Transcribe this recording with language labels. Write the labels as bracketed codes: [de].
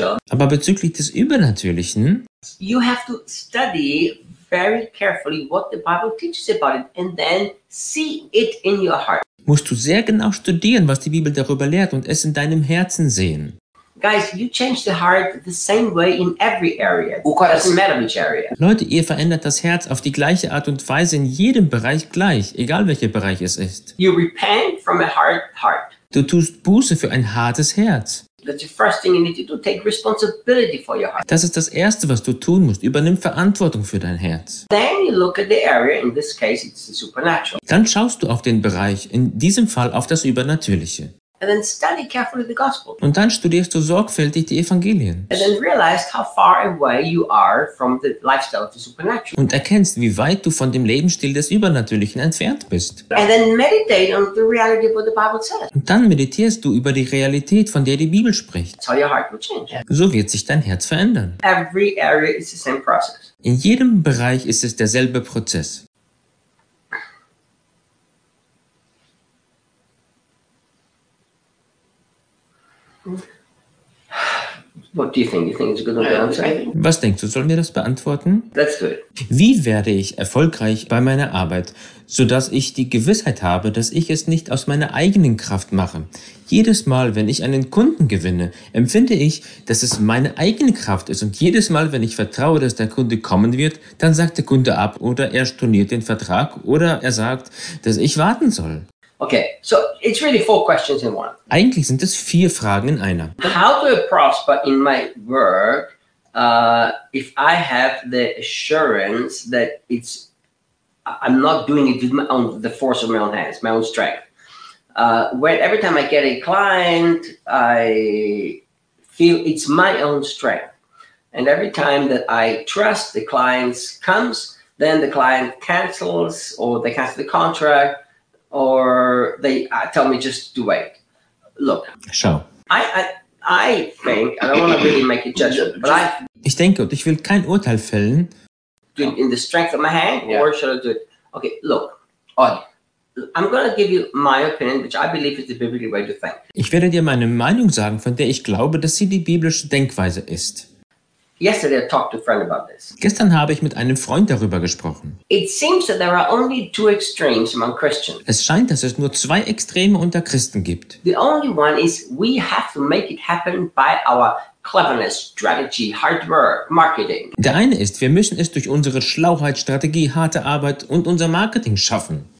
[de] Aber bezüglich des Übernatürlichen, [en] you have to study very carefully what the Bible teaches about it and then see it in your heart. [de] Musst du sehr genau studieren, was die Bibel darüber lehrt und es in deinem Herzen sehen. [en] Guys, you change the heart the same way in every area. It doesn't matter which area. [de] Leute, ihr verändert das Herz auf die gleiche Art und Weise in jedem Bereich gleich, egal welcher Bereich es ist. [en] You repent from a hard heart. [de] Du tust Buße für ein hartes Herz. [en] That's the first thing you need to do. Take responsibility for your heart. [de] Das ist das Erste, was du tun musst. Übernimm Verantwortung für dein Herz. [en] Then you look at the area. In this case, it's the supernatural. [de] Dann schaust du auf den Bereich, in diesem Fall auf das Übernatürliche. [en] And then study carefully the gospel. [de] Und dann studierst du sorgfältig die Evangelien. [en] And then realize how far away you are from the lifestyle of the supernatural. [de] Und erkennst, wie weit du von dem Lebensstil des Übernatürlichen entfernt bist. [en] And then meditate on the reality of what the Bible says. [de] Und dann meditierst du über die Realität, von der die Bibel spricht. [en] So your heart will change. [de] So wird sich dein Herz verändern. [en] Every area is the same process. [de] In jedem Bereich ist es derselbe Prozess. [en] What do you think? You think it's a good answer? [de] Was denkst du? Sollen wir das beantworten? [en] Let's do it. [de] Wie werde ich erfolgreich bei meiner Arbeit, sodass ich die Gewissheit habe, dass ich es nicht aus meiner eigenen Kraft mache? Jedes Mal, wenn ich einen Kunden gewinne, empfinde ich, dass es meine eigene Kraft ist. Und jedes Mal, wenn ich vertraue, dass der Kunde kommen wird, dann sagt der Kunde ab oder er storniert den Vertrag oder er sagt, dass ich warten soll. [en] Okay, so it's really four questions in one. [de] Eigentlich sind es vier Fragen in einer. [en] How do I prosper in my work if I have the assurance that it's I'm not doing it with my own, the force of my own hands, my own strength? When every time I get a client, I feel it's my own strength. And every time that I trust the client comes, then the client cancels or they cancel the contract. Or they tell me just to wait. Look. [de] Schau. [en] I think, and I don't want to really make a judgment, but [de] ich denke, und ich will kein Urteil fällen. [en] Do it in the strength of my hand, yeah. Or should I do it? Okay, look. Oh, I'm going to give you my opinion, which I believe is the biblical way to think. [de] Ich werde dir meine Meinung sagen, von der ich glaube, dass sie die biblische Denkweise ist. [en] Yesterday I talked to a friend about this. [de] Gestern habe ich mit einem Freund darüber gesprochen. [en] It seems that there are only two extremes among Christians. [de] Es scheint, dass es nur zwei Extreme unter Christen gibt. [en] The only one is we have to make it happen by our cleverness, strategy, hard work, marketing. [de] Der eine ist, wir müssen es durch unsere Schlauheit, Strategie, harte Arbeit und unser Marketing schaffen.